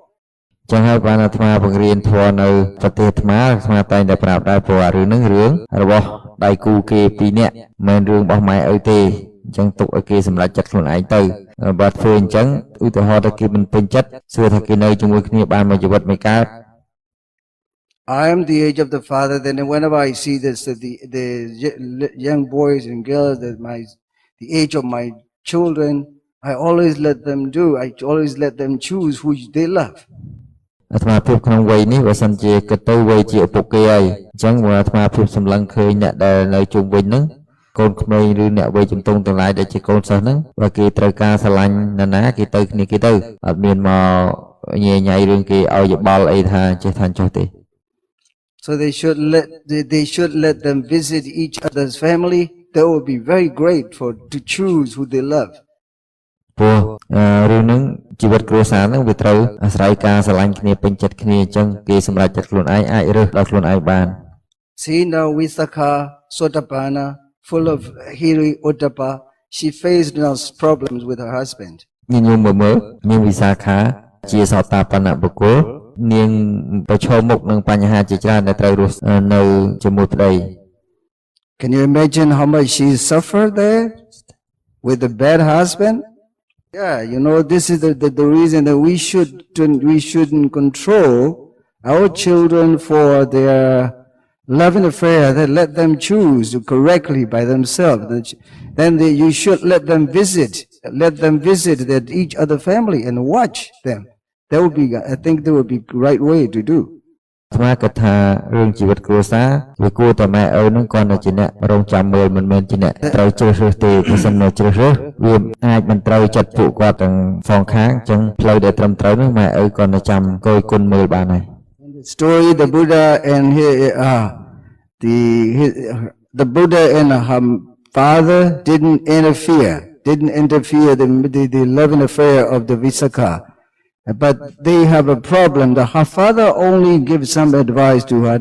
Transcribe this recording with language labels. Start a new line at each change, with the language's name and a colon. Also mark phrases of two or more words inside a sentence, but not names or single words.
Khmer: ចឹងហើយបានអាត្មាបង្រៀនធម៌នៅប្រទេសអាត្មាតែងតែប្រាប់ដែរព្រោះរឿងហ្នឹងរឿងរបស់ដៃគូគេពីរនាក់មិនរឿងរបស់ម៉ែឪទេអញ្ចឹងទុកឲ្យគេសម្រេចចិត្តខ្លួនឯងទៅបើធ្វើអញ្ចឹងឧទាហរណ៍ថាគេមិនពេញចិត្តសួរថាគេនៅជាមួយគ្នាបានមួយជីវិតមិនកើត
English: I am the age of the father. Then whenever I see this, the young boys and girls, the age of my children, I always let them do. I always let them choose who they love.
Khmer: អាត្មាភាពក្នុងវ័យនេះបើសិនជាគិតទៅវ័យជាឪពុកគេហើយអញ្ចឹងបើអាត្មាភាពសម្លឹងឃើញអ្នកដែលនៅជុំវិញហ្នឹងកូនក្មេងឬអ្នកវ័យជំទង់ទាំងឡាយដែលជាកូនសិស្សហ្នឹងបើគេត្រូវការស្រឡាញ់ណាគេទៅគ្នាគេទៅអត់មានមកញ៉ៃញ៉ៃរឿងគេឲ្យយោបល់អីថាចេះថាចុះទេ
English: So they should let them visit each other's family. That would be very great to choose who they love.
Khmer: ព្រោះរឿងហ្នឹងជីវិតគ្រួសារហ្នឹងវាត្រូវអាស្រ័យការស្រឡាញ់គ្នាពេញចិត្តគ្នាអញ្ចឹងគេសម្រេចចិត្តខ្លួនឯងអាចរើសដល់ខ្លួនឯងបាន
English: See now Visakha Sotapanna full of Hiri Uttapa, she faced now problems with her husband.
Khmer: ញញោមមើលនាងវិសាខាជាសោតាបនៈបុគ្គលនាងប្រឈមមុខនឹងបញ្ហាជាច្រើនដែលត្រូវរស់នៅជាមួយប្តី
English: Can you imagine how much she suffered there with a bad husband? Yeah, this is the reason that we shouldn't control our children for their love and affair, then let them choose correctly by themselves. Then you should let them visit each other family and watch them. That would be, I think, that would be the right way to do.
Khmer: ស្មាគិតថារឿងជីវិតគ្រួសារវាគួរតែម៉ែឪនឹងគាត់នៅជាអ្នករងចាំមើលមិនមែនជាអ្នកត្រូវជ្រើសរើសទេបើសិនមកជ្រើសរើសវាអាចមិនត្រូវចិត្តពួកគាត់ទាំងសងខាងអញ្ចឹងផ្លូវដែលត្រឹមត្រូវនោះម៉ែឪគាត់នៅចាំគយគុណមើលបានហើយ
English: The story, the Buddha and the Buddha and her father didn't interfere the love and affair of the Visakha. But they have a problem. Her father only gives some advice to her.